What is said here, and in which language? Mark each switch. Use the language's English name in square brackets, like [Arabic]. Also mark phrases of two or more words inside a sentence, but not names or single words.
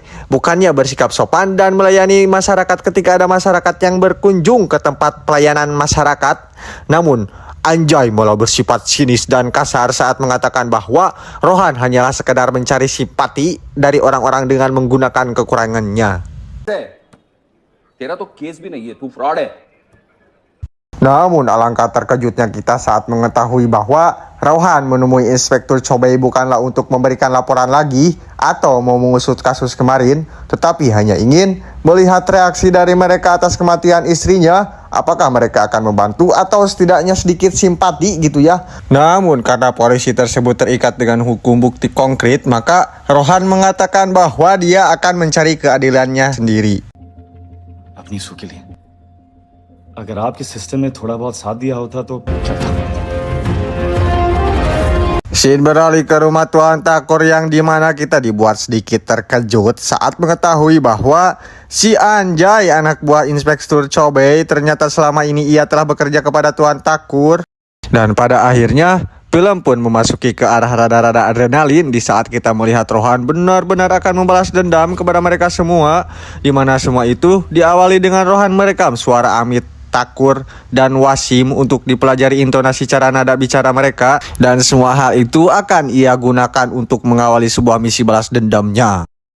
[Indonesian] Bukannya bersikap sopan dan melayani masyarakat ketika ada masyarakat yang berkunjung ke tempat pelayanan masyarakat, namun Anjay malah bersifat sinis dan kasar saat mengatakan bahwa Rohan hanyalah sekedar mencari simpati dari orang-orang dengan menggunakan kekurangannya. [Hindi] तेरा तो केस भी नहीं है, तू फ्रॉड है. [Indonesian] Namun alangkah terkejutnya kita saat mengetahui bahwa Rohan menemui Inspektur Chobei bukanlah untuk memberikan laporan lagi atau mau mengusut kasus kemarin, tetapi hanya ingin melihat reaksi dari mereka atas kematian istrinya. Apakah mereka akan membantu atau setidaknya sedikit simpati gitu ya. Namun karena polisi tersebut terikat dengan hukum bukti konkret, maka Rohan mengatakan bahwa dia akan mencari keadilannya sendiri. [Hindi] अपनी सू के लिए अगर आपके सिस्टम ने थोड़ा बहुत साथ दिया होता तो चलता. [Indonesian] Scene beralih ke rumah Tuan Takur yang dimana kita dibuat sedikit terkejut saat mengetahui bahwa si Anjay, anak buah Inspektur Chobei, ternyata selama ini ia telah bekerja kepada Tuan Takur. Dan pada akhirnya film pun memasuki ke arah rada-rada adrenalin di saat kita melihat Rohan benar-benar akan membalas dendam kepada mereka semua, di mana semua itu diawali dengan Rohan merekam suara Amit, Takur, dan Wasim untuk dipelajari intonasi cara nada bicara mereka, dan semua hal itu akan ia gunakan untuk mengawali sebuah misi balas dendamnya.